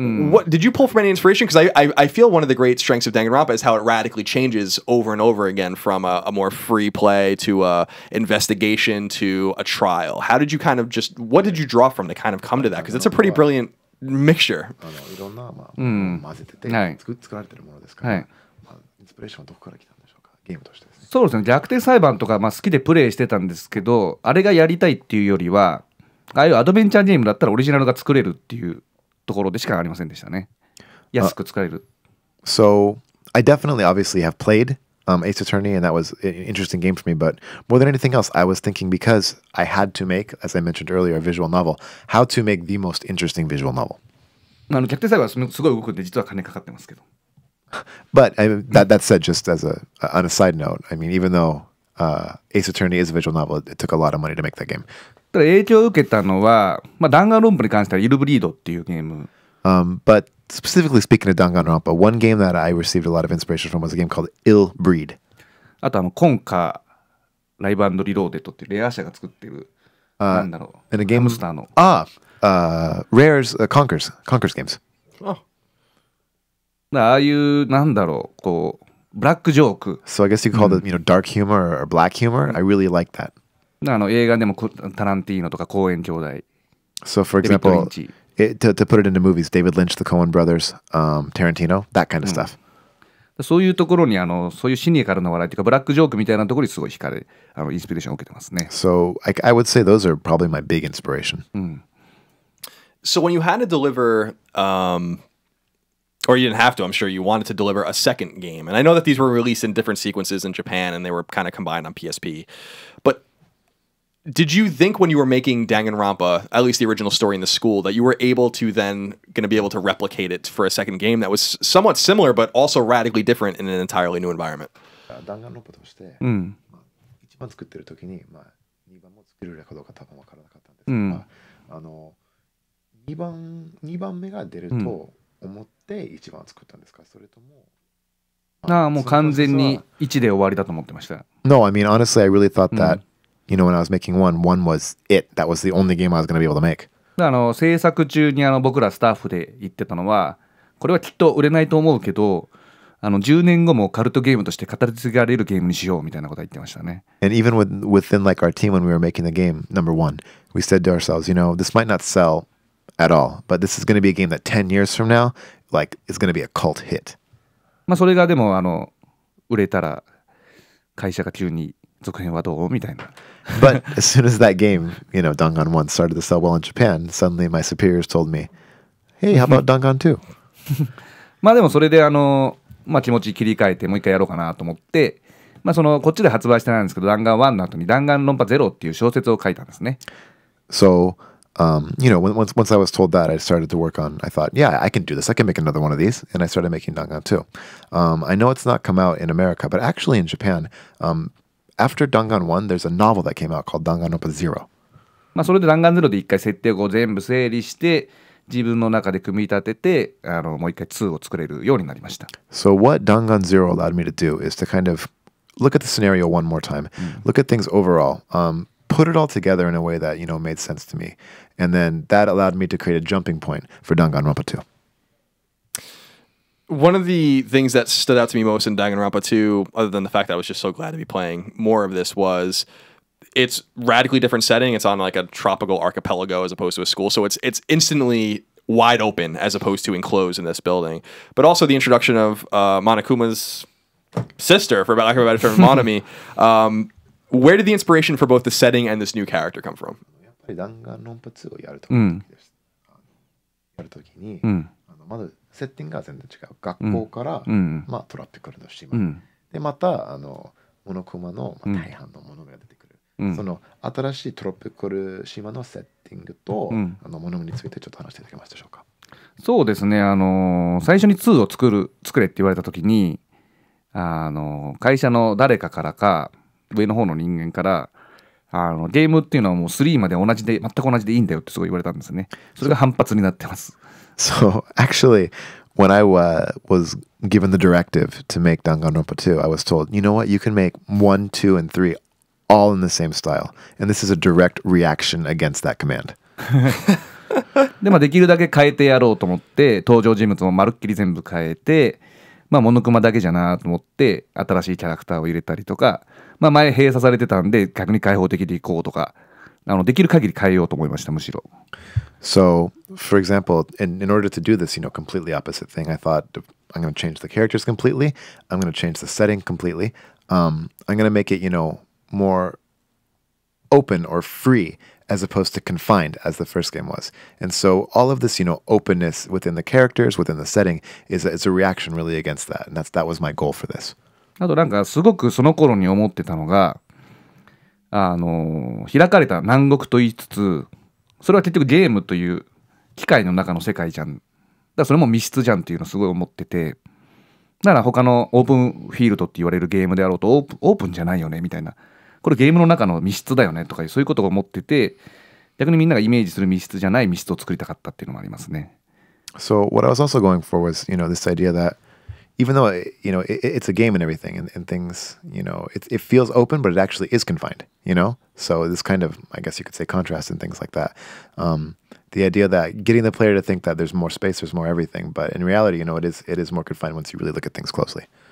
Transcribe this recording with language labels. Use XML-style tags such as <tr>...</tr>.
<en>What did you pull from any inspiration? Because I feel one of the great strengths of Danganronpa is how it radically changes over and over again from a more free play to a investigation to a trial. How did you kind of what did you draw from to kind of come to that? Because it's a pretty brilliant mixture.</en> <ja>いろんな、まあうん混ぜてて、はい作られてるものですから、はいまあ、インスピレーションはどこから来たんでしょうか、ゲームとしてですね。そうですね、逆転裁判とか、まあ、好きでプレイしてたんですけど、あれがやりたいっていうよりは、ああいうアドベンチャーゲームだったらオリジナルが作れるっていうところでしかありませんでしたね。安く作れる。</ja> <en>So I definitely obviously have played Ace Attorney, and that was an interesting game for me. But more than anything else, I was thinking, because I had to make, as I mentioned earlier, a visual novel, how to make the most interesting visual novel.</en> <ja>逆転裁判はすごい動くんで、実は金かかってますけど。</ja> <en>But that said, just as on a side note, I mean, even though Ace Attorney is a visual novel, it took a lot of money to make that game.</en> <ja>ただ影響を受けたのは、弾丸論破に関してはイルブリードっていうゲーム。</ja> <en>But specifically speaking of Danganronpa, one game that I received a lot of inspiration from was a game called Ill Breed.</en> <ja>あとコンカライブ&リローデットっていうレア社が作ってる、なんだろう、</ja> <en>And a game</en> <ja>ハムスターの。</ja> <en>Rare's Conquers games. Oh.</en> <ja>ああいうなんだろう、こうブラックジョーク。</ja> <en>So I guess you could call it, dark humor or black humor. I really like that.</en> <ja>映画でもタランティーノとかコーエン兄弟。</ja> <en>So for</en> <ja>デビッド・リン</ja> <en>example,</en> <ja>チ。</ja> <en>to put it into movies, David Lynch, the Coen brothers, Tarantino, that kind of stuff.</en> <ja>そういうところにそういうシニカルな笑いというかブラックジョークみたいなところにすごい惹かれ、インスピレーションを受けてますね。</ja> <en>So I would say those are probably my big inspiration. So when you had to deliver, or you didn't have to, I'm sure you wanted to deliver a second game. And I know that these were released in different sequences in Japan and they were kind of combined on PSP. But did you think when you were making Danganronpa, at least the original story in the school, that you were able to then going to be able to replicate it for a second game that was somewhat similar but also radically different in an entirely new environment?</en> <ja>弾丸論破として、一番作ってる時に、2番も作れるかどうか多分分からなかったんですが、2番目が出ると思って1番作ったんですか、それとも。もう完全に1で終わりだと思ってました。</ja> <en>No, I mean, honestly, I really thought that, when I was making one was it. That was the only game I was going to be able to make.</en> <ja>制作中に僕らスタッフで言ってたのは、これはきっと売れないと思うけど、10年後もカルトゲームとして語り継がれるゲームにしようみたいなことは言ってましたね。</ja> <en>And even within like our team when we were making the game, number one, we said to ourselves, this might not sell at all, but this is going to be a game that 10 years from now, like, is going to be a cult hit.</en> <ja>それがでも売れたら会社が急に続編はどうみたいな。</ja> <en>But as soon as that game, Dangan 1 started to sell well in Japan, suddenly my superiors told me, hey, how about Dangan 2?</en> <ja>でもそれで気持ち切り替えてもう一回やろうかなと思って、こっちで発売してないんですけど、弾丸1の後に弾丸論破ゼロっていう小説を書いたんですね。</ja> <en>So, once I was told that, I started to work on, I thought, yeah, I can do this. I can make another one of these. And I started making Dangan 2. I know it's not come out in America, but actually in Japan, after Dangan 1, there's a novel that came out called Danganronpa 0.</en> <ja>それで弾丸ゼロで一回設定を全部整理して自分の中で組み立ててもう一回2を作れるようになりました。</ja> <en>So what Dangan 0 allowed me to do is to kind of look at the scenario one more time, look at things overall, put it all together in a way that, made sense to me. And then that allowed me to create a jumping point for Danganronpa 2. One of the things that stood out to me most in Danganronpa 2, other than the fact that I was just so glad to be playing more of this, was it's radically different setting. It's on like a tropical archipelago as opposed to a school. So it's instantly wide open as opposed to enclosed in this building. But also the introduction of Monokuma's sister, for lack of a better term, Monami. Where did the inspiration for both the setting and this new character come from?</en> <ja>やっぱり弾丸論破2をやるときに、まずセッティングが全然違う。学校から、トロピカルの島、でまたモノクマの、大半のものが出てくる、その新しいトロピカル島のセッティングと、ものについてちょっと話していただけますでしょうか。そうですね、最初に2を作れって言われた時に会社の誰かからか上の方の人間からゲームっていうのはもう3まで全く同じでいいんだよってすごい言われたんですね。それが反発になってます。</ja> <en>So actually, when I was given the directive to make Danganronpa 2, I was told, you know what, you can make 1, 2, and 3 all in the same style. And this is a direct reaction against that command.</en> <ja>で、できるだけ変えてやろうと思って、登場人物もまるっきり全部変えて、モノクマだけじゃなと思って、新しいキャラクターを入れたりとか、前閉鎖されてたんで、逆に開放的でいこうとか、できる限り変えようと思いました、むしろ。</ja> <en>So, for example, in order to do this, completely opposite thing, I thought I'm going to change the characters completely. I'm going to change the setting completely. I'm going to make it, more open or free as opposed to confined as the first game was. And so all of this, openness within the characters, within the setting is a reaction really against that. And that was my goal for this.</en> <ja>あとなんかすごくその頃に思ってたのが開かれた南国と言いつつそれは結局ゲームという機械の中の世界じゃん。だからそれも密室じゃんっていうのをすごい思ってて、だから他のオープンフィールドって言われるゲームであろうとオープンじゃないよねみたいな、これゲームの中の密室だよねとかそういうことを思ってて、逆にみんながイメージする密室じゃない密室を作りたかったっていうのもありますね。</ja> <en>So what I was also going for was, this idea that even though, it's a game and everything and things, it feels open, but it actually is confined, So this kind of, I guess you could say, contrast and things like that. The idea that getting the player to think that there's more space, there's more everything, but in reality, it is more confined once you really look at things closely.</en>